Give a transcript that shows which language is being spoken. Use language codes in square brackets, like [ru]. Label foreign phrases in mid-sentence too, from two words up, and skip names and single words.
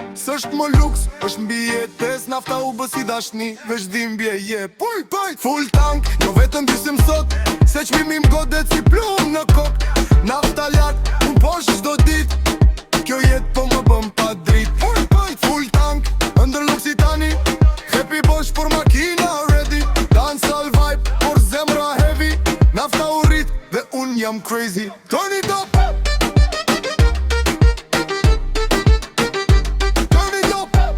[sq] S'është më luks, është mbi jetes. Nafta u bë si dashni, veç dhimbje je. Puj, puj. [en] Full tank, [sq] jo vetëm dysim sot. Se çmimi m'godet si plum në kok. Nafta lart, unë poshtë çdo dit. Kjo jetë po më bën pa drit. Puj, puj. [en] Full tank, [sq] ëndër luksi tani. [en] Happy Bosch, [sq] por makina ready. [en] Dancehall vibe, [sq] por zemra heavy. Nafta u rrit dhe unë jam crazy. [en] Turn it up. Turn it up.